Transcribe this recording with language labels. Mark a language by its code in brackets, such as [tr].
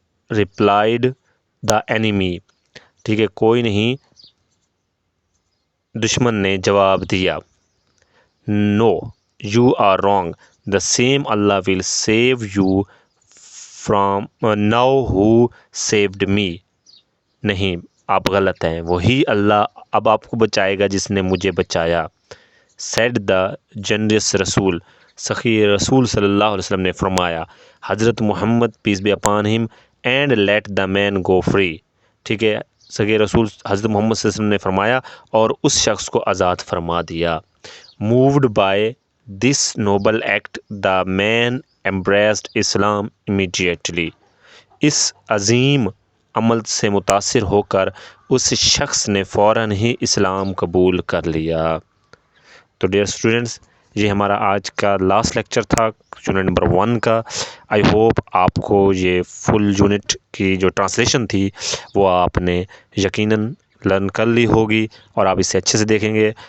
[en] replied the enemy، [ur] ٹھیک ہے، کوئی نہیں، دشمن نے جواب دیا. [en] No، you are wrong. The same Allah will save you from now who saved me. [ur] نہیں، آپ غلط ہیں، وہی اللہ اب آپ کو بچائے گا جس نے مجھے بچایا. [en] said the generous [ur] رسول، سخی رسول صلی اللہ علیہ وسلم نے فرمایا، حضرت محمد [en] peace be upon him and let the man go free. [ur] ٹھیک ہے، سخی رسول حضرت محمد صلی اللہ علیہ وسلم نے فرمایا اور اس شخص کو آزاد فرما دیا. [en] Moved by this noble act, the man embraced Islam immediately. [ur] اس عظیم عمل سے متاثر ہو کر اس شخص نے فوراً ہی اسلام قبول کر لیا. تو ڈیئر اسٹوڈنٹس، یہ ہمارا آج کا لاسٹ لیکچر تھا یونٹ نمبر 1 کا. آئی ہوپ آپ کو یہ فل یونٹ کی جو ٹرانسلیشن تھی وہ آپ نے یقیناً لرن کر لی ہوگی اور آپ اسے اچھے سے دیکھیں گے.